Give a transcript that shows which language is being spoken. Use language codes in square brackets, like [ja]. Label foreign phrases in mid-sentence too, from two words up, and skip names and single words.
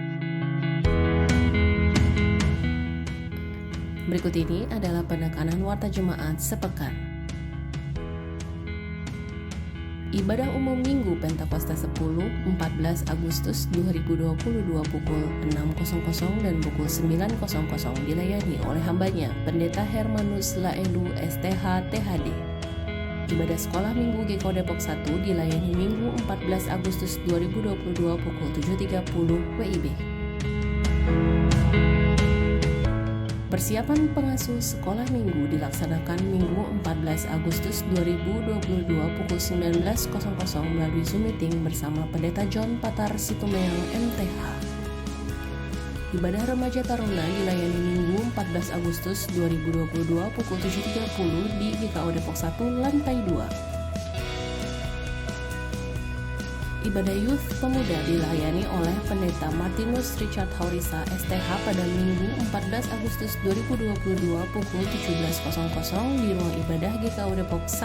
[id] Berikut ini adalah penekanan warta jemaat sepekan. Ibadah umum Minggu Pentakosta 10, 14 Agustus 2022 pukul 6.00 dan pukul 9.00 dilayani oleh hambanya, Pendeta Hermanus Laelu STH THD. Ibadah Sekolah Minggu GKO Depok 1 dilayani Minggu 14 Agustus 2022 pukul 7.30 WIB. Persiapan pengasuh sekolah minggu dilaksanakan Minggu 14 Agustus 2022 pukul 19.00 melalui Zoom meeting bersama Pendeta John Patar Situmeang MTH. Ibadah Remaja Taruna dilayani Minggu 14 Agustus 2022 pukul 7.30 di GKO Depok 1 lantai 2. Ibadah Youth Pemuda dilayani oleh Pendeta Martinus Richard Haurisa STH pada Minggu 14 Agustus 2022 pukul 17.00 di ruang ibadah GKO Depok 1.